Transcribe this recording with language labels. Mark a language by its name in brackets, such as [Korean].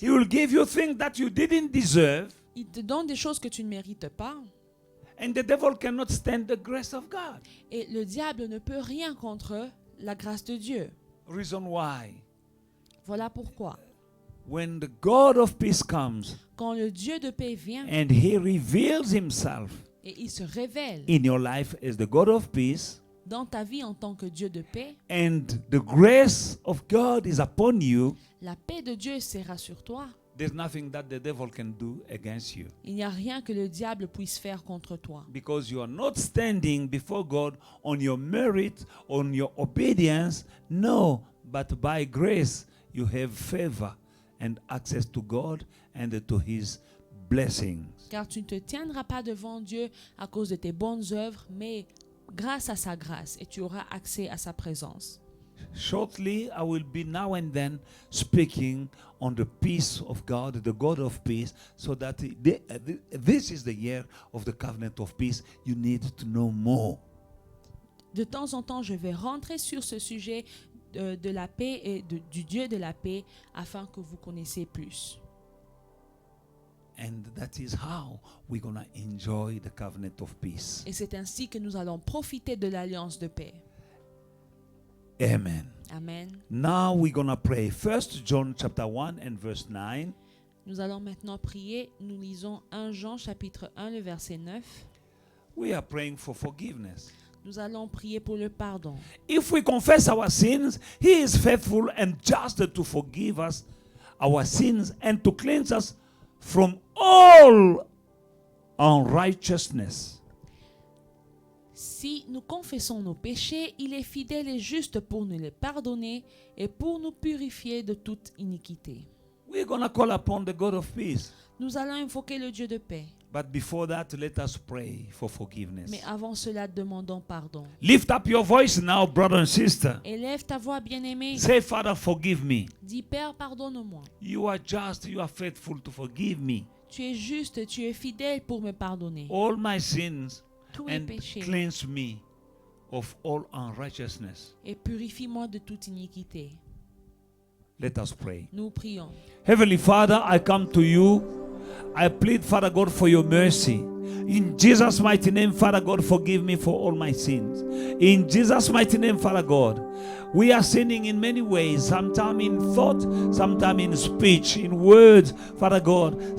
[English] He will give you things that you didn't deserve. [French] Il te donne des choses que tu ne mérites pas. [English] And the devil cannot stand the grace of God. [French] Et le diable ne peut rien contre la grâce de Dieu. [English] Reason why. [French] Voilà pourquoi, [English] When the God of peace comes [French] quand le Dieu de paix vient [English] and he reveals himself [French] et il se révèle [English] in your life as the God of peace, [French] dans ta vie en tant que Dieu de paix, [English] and the grace of God is upon you, [French] la paix de Dieu sera sur toi. [English] there's nothing that the devil can do against you. [French] Il n'y a rien que le diable puisse faire contre toi. [English] Because you are not standing before God on your merit, on your obedience. No, but by grace you have favor and access to God and to his blessings. [French] Car tu ne te tiendras pas devant Dieu à cause de tes bonnes œuvres, mais grâce à sa grâce, et tu auras accès à sa présence. [English] Shortly, I will be now and then speaking on the peace of God, the God of peace, so that this is the year of the covenant of peace. You need to know more. [French] De temps en temps, je vais rentrer sur ce sujet de la paix et du Dieu de la paix afin que vous connaissiez plus. [English] And that is how we're going to enjoy the covenant of peace. [French] Et c'est ainsi que nous allons profiter de l'alliance de paix. [English] Amen. [French] Amen. [English] Now we're going to pray. 1 John chapter 1 and verse 9. [French] Nous allons maintenant prier. Nous lisons 1 Jean chapitre 1, le verset 9. [English] We are praying for forgiveness. [French] Nous allons prier pour le pardon. [English] If we confess our sins, he is faithful and just to forgive us our sins and to cleanse us from all unrighteousness. [French] Si nous confessons nos péchés, il est fidèle et juste pour nous les pardonner et pour nous purifier de toute iniquité. [English] We're going to call upon the God of peace. [French] Nous allons invoquer le Dieu de paix. [English] But before that, let us pray for forgiveness. [French] Mais avant cela, demandons pardon. [English] Lift up your voice now, brother and sister. [French] Élève ta voix, bien-aimé. [English] Say, Father, forgive me. [French] Dis, Père, pardonne-moi. [English] You are just, you are faithful to forgive me. [French] Tu es juste, tu es fidèle pour me pardonner. [English] All my sins [French] Tous les [English] and [French] péchés. [English] cleanse me of all unrighteousness. [French] Et purifie-moi de toute iniquité. [English] Let us pray. [French] Nous prions. [English] Heavenly Father, I come to you. I plead, Father God, for your mercy. In Jesus' mighty name, Father God, forgive me for all my sins. In Jesus' mighty name, Father God, we are sinning in many ways. Sometimes in thought, sometimes in speech, in words, Father God.